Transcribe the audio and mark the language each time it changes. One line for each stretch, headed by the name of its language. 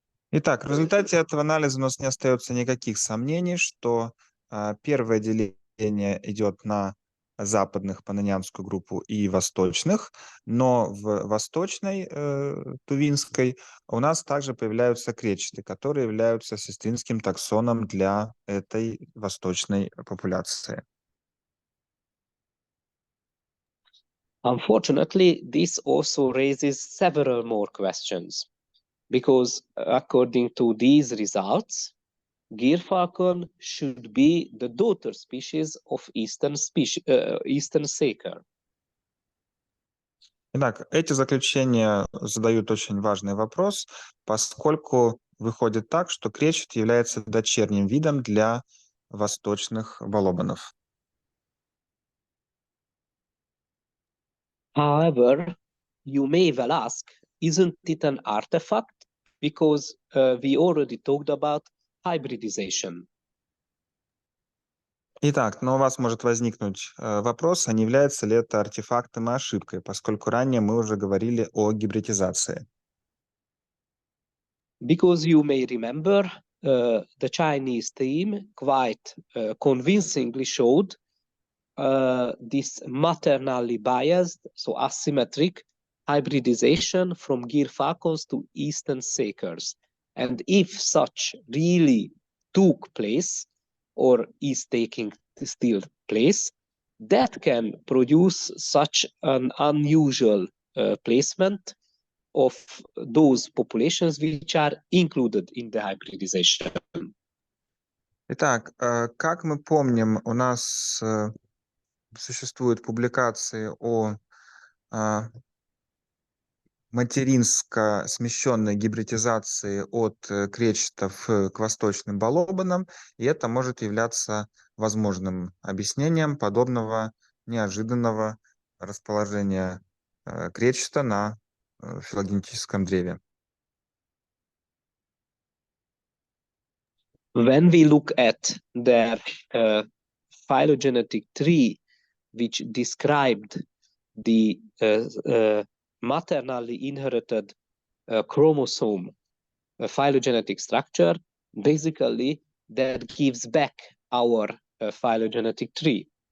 Russian: Итак, в результате этого анализа у нас не остается никаких сомнений, что первое деление идет на западных паннонянскую группу и восточных, но в восточной тувинской у нас также появляются кречеты, которые являются сестринским таксоном для этой восточной популяции.
English: Unfortunately, this also raises several more questions, because according to these results, gyrfalcon should be the daughter species of eastern saker.
Russian: Итак, эти заключения задают очень важный вопрос, поскольку выходит так, что кречет является дочерним видом для восточных балобанов.
English: However, you may well ask, isn't it an artifact? Because we already talked about hybridization.
Russian: Итак, но у вас может возникнуть вопрос, а не является ли это артефактом и ошибкой, поскольку ранее мы уже говорили о гибридизации.
English: Because you may remember, the Chinese team quite convincingly showed this maternally biased, so asymmetric hybridization from gyrfalcons to eastern sakers. And if such really took place, or is taking still place, that can produce such an unusual placement of those populations which are included in the hybridization.
Russian: Итак, как мы помним, у нас существуют публикации о материнско смещенной гибридизации от кречетов к восточным балобанам, и это может являться возможным объяснением подобного неожиданного расположения кречета на филогенетическом древе.
English: When we look at the phylogenetic tree, which described the maternally inherited chromosome phylogenetic structure, basically that gives back our phylogenetic tree.